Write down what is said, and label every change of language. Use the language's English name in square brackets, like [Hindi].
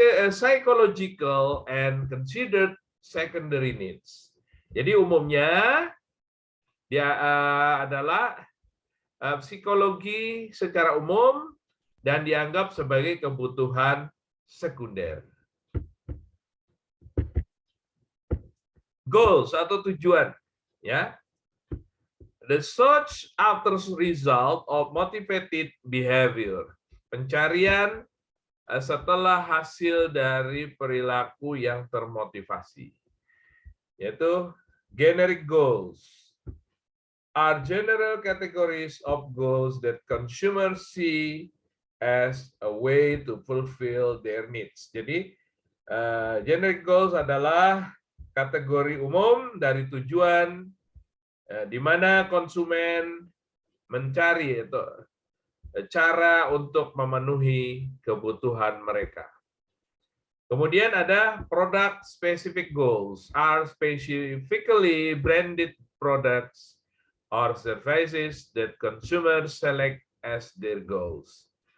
[English] psychological and considered secondary needs. [Indonesian] Jadi umumnya dia adalah psikologi secara umum dan dianggap sebagai kebutuhan sekunder. Goals atau tujuan, ya. [English] The search after result of motivated behavior. [Indonesian] Pencarian setelah hasil dari perilaku yang termotivasi. Yaitu [English] generic goals are general categories of goals that consumers see as a way to fulfill their needs. [Indonesian] Jadi generic goals adalah kategori umum dari tujuan di mana konsumen mencari itu cara untuk memenuhi kebutuhan mereka. Kemudian ada [English] product specific goals, are specifically branded products or services that consumers select as their goals.